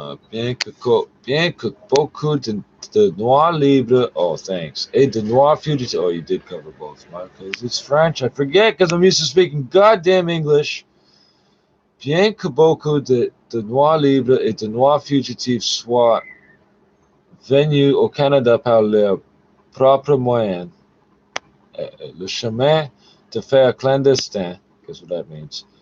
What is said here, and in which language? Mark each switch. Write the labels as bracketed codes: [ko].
[fr] Bien que beaucoup de noirs libres. [en] Oh, thanks. [fr] Et de noirs fugitives. [en] Oh, you did cover both, because it's French. I forget because I'm used to speaking goddamn English. [fr] Bien que beaucoup de noirs libres et de noirs fugitifs soient venus au Canada par leurs propres moyens, le chemin de fer clandestin, [en] guess what that means?